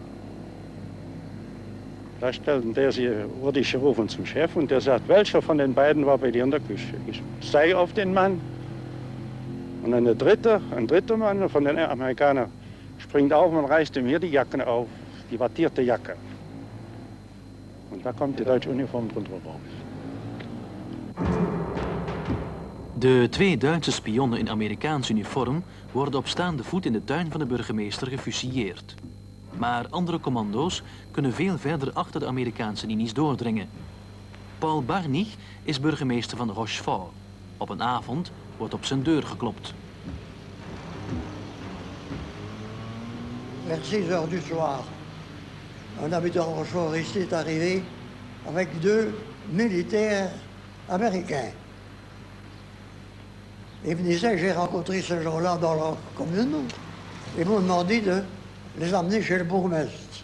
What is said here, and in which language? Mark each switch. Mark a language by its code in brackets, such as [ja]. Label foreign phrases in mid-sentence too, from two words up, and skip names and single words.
[de] Da wurde ich gerufen zum Chef und der sagt, welcher von den beiden war bei dir in der Küche? Ich zeige auf den Mann und ein dritter Mann von den Amerikanern springt auf und reißt ihm hier die Jacken auf, die wattierte Jacke. Und da kommt die deutsche Uniform drunter raus. [nl] De 2 Duitse spionnen in Amerikaans uniform worden op staande voet in de tuin van de burgemeester gefusilleerd. Maar andere commando's kunnen veel verder achter de Amerikaanse linies doordringen. Paul Barnich is burgemeester van Rochefort. Op een avond wordt op zijn deur geklopt. [fr] Vers 6 heures du soir, un habitant de Rochefort ici est arrivé avec 2 militaires américains. Ils me disaient, j'ai rencontré ces gens-là dans leur commune, ils m'ont demandé de les emmener chez le bourgmestre.